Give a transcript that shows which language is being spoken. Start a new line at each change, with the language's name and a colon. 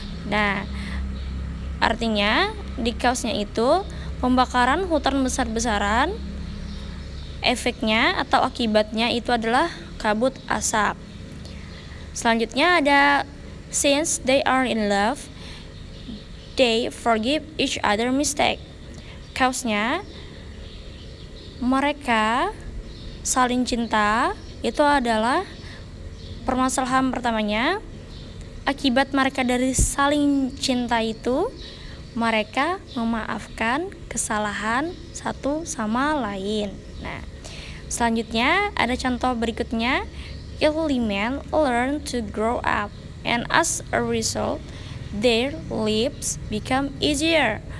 Indonesian: Nah, artinya di cause-nya itu pembakaran hutan besar-besaran, efeknya atau akibatnya itu adalah kabut asap. Selanjutnya ada
English: since they are in love, they forgive each other mistake.
Indonesian: Cause-nya mereka saling cinta, itu adalah permasalahan pertamanya. Akibat mereka dari saling cinta itu, mereka memaafkan kesalahan satu sama lain. Nah, selanjutnya ada contoh berikutnya.
English: Elderly men learn to grow up, and as a result, their lives become easier.